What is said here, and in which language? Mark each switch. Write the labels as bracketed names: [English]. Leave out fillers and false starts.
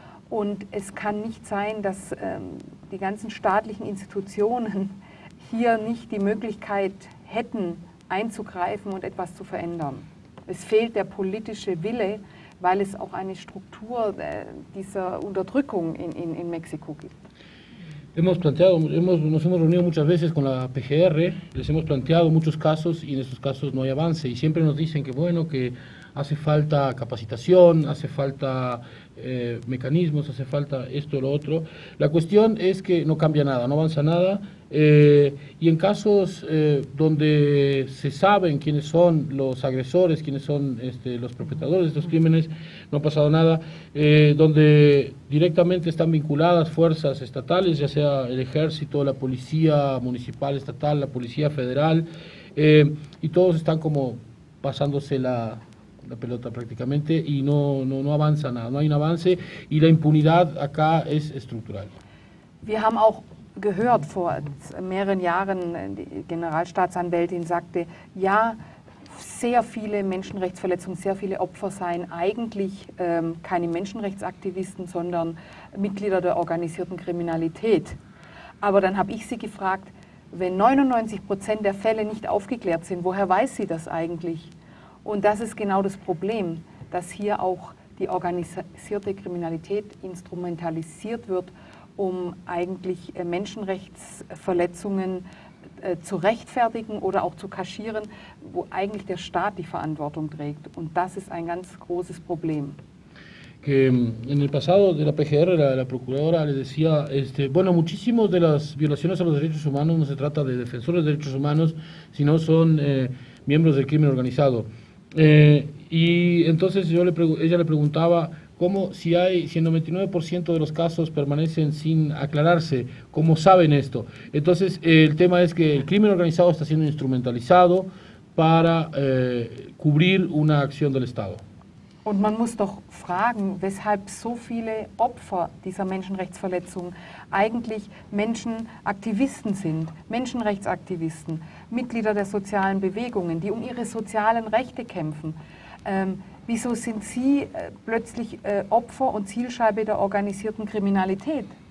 [German] Und es kann nicht sein, dass die ganzen staatlichen Institutionen hier nicht die Möglichkeit hätten, einzugreifen und etwas zu verändern. Es fehlt der politische Wille, weil es auch eine Struktur dieser Unterdrückung in Mexiko gibt. [Spanish] Nos hemos reunido muchas veces con la PGR, les hemos planteado muchos casos y en estos casos no hay avance y siempre nos dicen que bueno, que hace falta capacitación, hace falta mecanismos, hace falta esto o lo otro. La cuestión es que no cambia nada, no avanza nada y en casos donde se saben quiénes son los agresores, quiénes son los perpetradores de estos crímenes, no ha pasado nada, donde directamente están vinculadas fuerzas estatales, ya sea el ejército, la policía municipal, estatal, la policía federal, y todos están como pasándose la pelota prácticamente y no avanza nada, no hay un avance y la impunidad acá es estructural. [German] Wir haben auch gehört vor mehreren Jahren, die Generalstaatsanwältin sagte, ja, sehr viele Menschenrechtsverletzungen, sehr viele Opfer seien eigentlich keine Menschenrechtsaktivisten, sondern Mitglieder der organisierten Kriminalität. Aber dann habe ich sie gefragt, wenn 99% der Fälle nicht aufgeklärt sind, woher weiß sie das eigentlich? Und das ist genau das Problem, dass hier auch die organisierte Kriminalität instrumentalisiert wird, um eigentlich Menschenrechtsverletzungen zu rechtfertigen oder auch zu kaschieren, wo eigentlich der Staat die Verantwortung trägt. Und das ist ein ganz großes Problem. [Spanish] Que en el pasado de la PGR, la procuradora le decía, bueno, muchísimos de las violaciones a los derechos humanos no se trata de defensores de derechos humanos, sino son miembros del crimen organizado. Y entonces ella le preguntaba cómo si el 99% de los casos permanecen sin aclararse, ¿cómo saben esto? Entonces el tema es que el crimen organizado está siendo instrumentalizado para cubrir una acción del Estado. [German] Und man muss doch fragen, weshalb so viele Opfer dieser Menschenrechtsverletzungen eigentlich Menschenaktivisten sind, Menschenrechtsaktivisten, Mitglieder der sozialen Bewegungen, die um ihre sozialen Rechte kämpfen. Wieso sind sie plötzlich Opfer und Zielscheibe der organisierten Kriminalität?